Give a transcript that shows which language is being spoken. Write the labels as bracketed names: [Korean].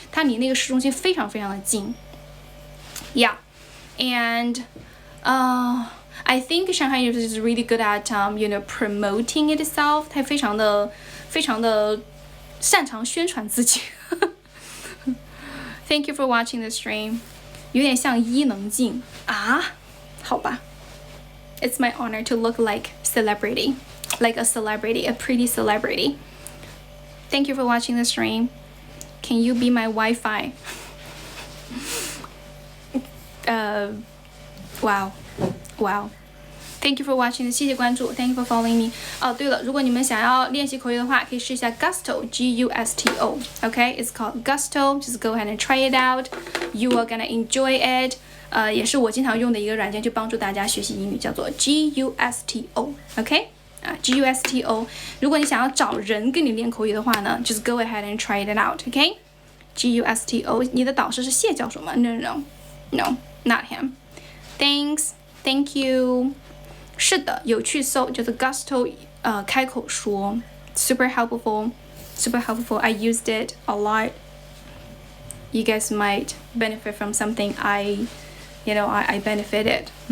[Chinese] 它离那个市中心非常非常的近。 [English] Yeah. And I think Shanghai University is really good at promoting itself. [Chinese] 它非常的擅长宣传自己。 [English] Thank you for watching the stream. [Chinese] 有点像伊能静啊，好吧。 [English] It's my honor to look like celebrity, like a celebrity, a pretty celebrity. Thank you for watching the stream. Can you be my Wi-Fi? Wow. Thank you for watching. [Chinese] 谢谢关注。 [English] Thank you for following me. [Chinese] 哦，对了，如果你们想要练习口语的话，可以试一下 Gusto, G-U-S-T-O. [English] Okay, it's called Gusto. Just go ahead and try it out. You are gonna enjoy it. [Chinese] 也是我经常用的一个软件，去帮助大家学习英语，叫做 Gusto. Okay? Gusto. 如果你想要找人跟你练口语的话呢， [English] just go ahead and try it out. [Chinese] Okay? Gusto. 你的导师是谢教授吗？ [English] No, not him. Thanks. Thank you. [Chinese] 是的，有去搜就是 Gusto 开口说 [English] super helpful. I used it a lot. You guys might benefit from something I benefited.